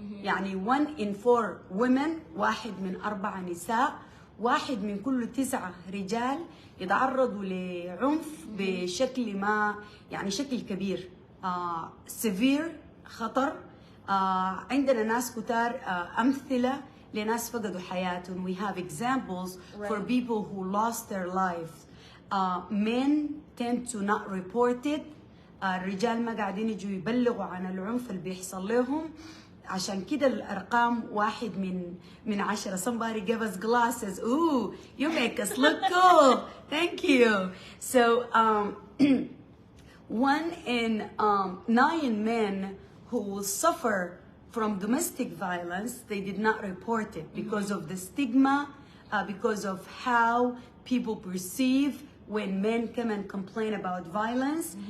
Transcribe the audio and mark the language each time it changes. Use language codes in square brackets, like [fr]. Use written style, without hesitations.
[ar] يعني [en] 1 in 4 women، [ar] 1 من 4 نساء، 1 من كل 9 رجال يتعرضوا لعنف بشكل ما، يعني شكل كبير. [en] severe [ar] خطر. عندنا ناس كتار أمثلة لناس فقدوا حياتهم. [en] We have examples for people who lost their lives. Men tend to not report it. [ar] الرجال ما قاعدين يجوا يبلغوا عن العنف اللي بيحصل لهم. عشان كده الأرقام 1 من 10. [en] Somebody gave us glasses. Ooh, you make us look cool. Thank you. So 1 in 9 men who will suffer from domestic violence, they did not report it because of the stigma, because of how people perceive when men come and complain about violence.